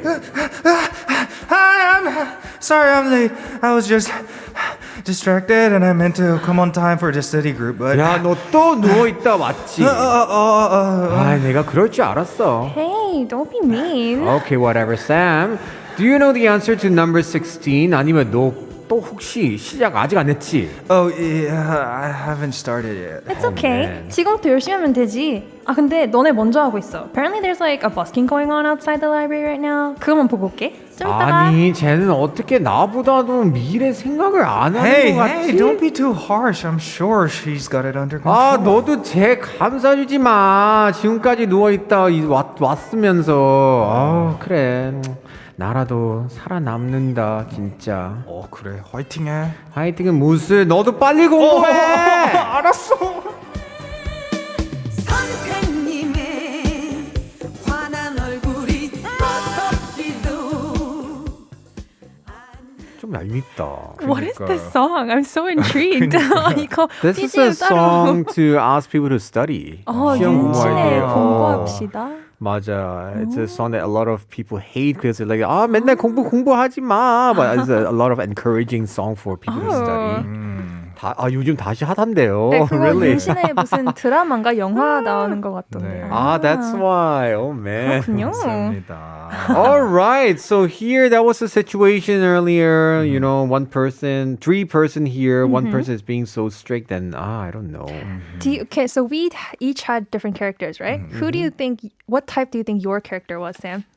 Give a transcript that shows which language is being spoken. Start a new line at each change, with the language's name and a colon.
English: Hi, I'm sorry I'm late. I was just distracted and I meant to come on time for the study group, but
Korean: 야, 너 또 누워있다 맞지? 아, 내가 그럴 줄 알았어.
English: Hey, don't be mean. Okay, whatever. Sam, do you know the answer to number 16? 아니면 너 또 혹시 시작 아직 안 했지? Oh, yeah, I haven't started yet. It's okay. man.
Korean: 지금부터 열심히 하면 되지. 근데 너네 먼저 하고 있어.
English: Apparently there's like a busking going on outside the library right now.
Korean: 그거만 보고 올게. 좀 이따가. 아니, 쟤는 어떻게 나보다도 미래 생각을 안 하는
English: Hey,
Korean: 것 같지?
English: hey, don't be too harsh. I'm sure she's got it under control.
Korean: 아, 너도 쟤 감싸주지 마. 지금까지 누워있다 왔으면서. 아, 그래. 나라도 살아남는다, 진짜. 그래. 화이팅해. 화이팅은 무슨, 너도 빨리 공부해! 알았어. 선생님의 환한 얼굴이 무섭지도 좀 얄밉다.
English: What is this song? I'm so intrigued.
Korean: 이거
English: This is BGM a song to ask people to study.
Korean: 시험 공부할 윤진의 때. 공부합시다. 맞아.
English: It's a song that a lot of people hate because they're like,
Korean: 맨날 공부하지 마.
English: But it's a lot of encouraging song for people to study.
Korean: 요즘 다시 하단데요. 네, 그거
English: really?
Korean: 윤신의 무슨 드라마인가 영화 나오는 것 같던데요.
English: That's why. Oh man.
Korean: 그렇군요. 감사합니다.
English: All right. So here, that was the situation earlier. You know, three person here. One person is being so strict, and I don't know. Okay, so we each had different characters, right? What type do you think your character was, Sam?